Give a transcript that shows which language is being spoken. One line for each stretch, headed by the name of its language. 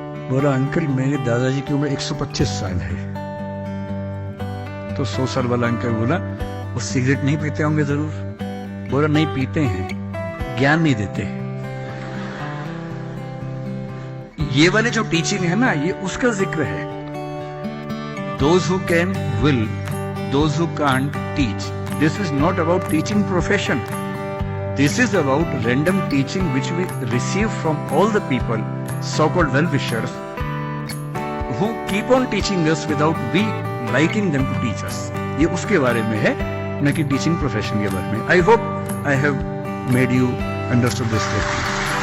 Hindi: बोला अंकल मेरे दादाजी की उम्र 125 साल है. तो 100 साल वाला अंकल बोला वो सिगरेट नहीं पीते होंगे जरूर? बोला नहीं पीते हैं, ज्ञान नहीं देते हैं. ये वाले जो टीचिंग है ना, ये उसका जिक्र है.
English: Those who can will, those who can't teach. This is not about teaching profession. This is about random teaching which we receive from all the people, so-called well-wishers, who keep on teaching us without we liking them to teach us.
Hindi: ये उसके बारे में है, न कि teaching profession के बारे में.
English: I hope I have made you understood this correctly.